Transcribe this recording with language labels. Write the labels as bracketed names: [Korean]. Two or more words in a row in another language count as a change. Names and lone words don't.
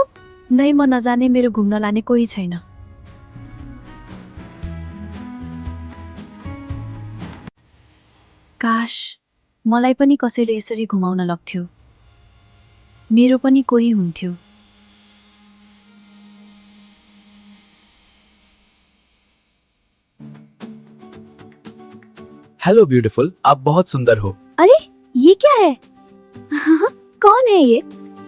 [Nepali] नै, म नजाने, मेरो घुम्न लाने कोही छैन। काश मलाई पनि कसैले यसरी घुमाउन लग्थ्यो। मेरो पनि कोही हुन्थ्यो। [English] Hello beautiful, [Hindi] आप बहुत सुंदर हो। अरे ये क्या है? कौन है ये?